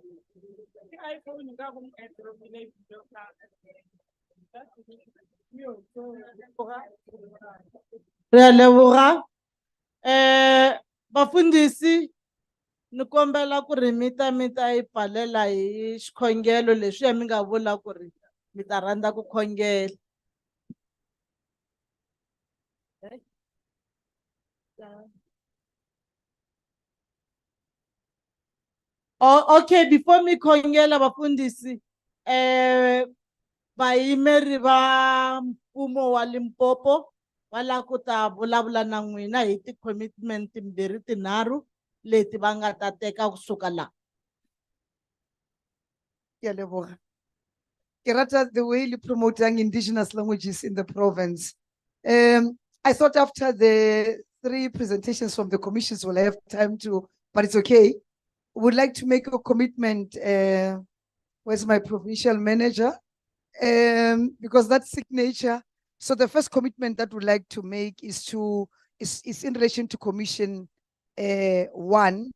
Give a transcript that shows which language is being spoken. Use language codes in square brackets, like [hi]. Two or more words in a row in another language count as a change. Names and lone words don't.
[tn] Re a leboga. [ts] Bafundisi, ni kombela ku ri mi ta yi pfalela hi xikhongelo leswiya mi nga vula ku ri mi ta rhandza ku khongela. [en] Oh, okay, before [ts] mi khongela bafundisi, vayimeri va mfumo wa Limpopo va lava ku ta vulavula na n'wina hi ti-commitment timbirhi tinharhu leti va nga ta teka kusuka laha. [tn] Ke a leboga. Ke rata [en] the way you promoting indigenous languages in the province. I thought after the 3 presentations from the commissions we'll have time to, but it's okay. Would like to make a commitment. Where's my provincial manager? Because that signature. So the first commitment that we'd like to make is in relation to commission 1.